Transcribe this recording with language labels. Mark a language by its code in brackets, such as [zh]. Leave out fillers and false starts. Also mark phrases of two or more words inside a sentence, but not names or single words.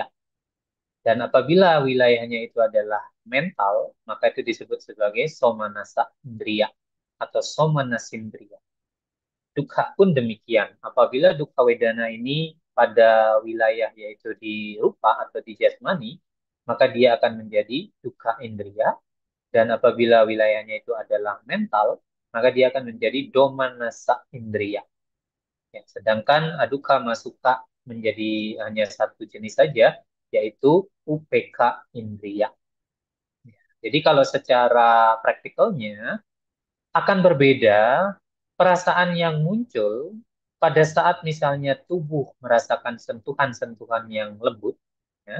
[id] Dan apabila wilayahnya itu adalah mental, maka itu disebut sebagai [pi] somanasa indria [id] atau somanasindria. Dukkha pun demikian. Apabila [pi] dukkha wedana [id] ini pada wilayah yaitu di rupa atau di jasmani, maka dia akan menjadi [pi] dukkha indriya. [id] Dan apabila wilayahnya itu adalah mental, maka dia akan menjadi [pi] domanasa indriya. [id] Ya, sedangkan [pi] adukkha masuka [id] menjadi hanya satu jenis saja, yaitu [pi] upeka indriya. [id] Jadi kalau secara praktikalnya, akan berbeda perasaan yang muncul pada saat misalnya tubuh merasakan sentuhan-sentuhan yang lembut, ya.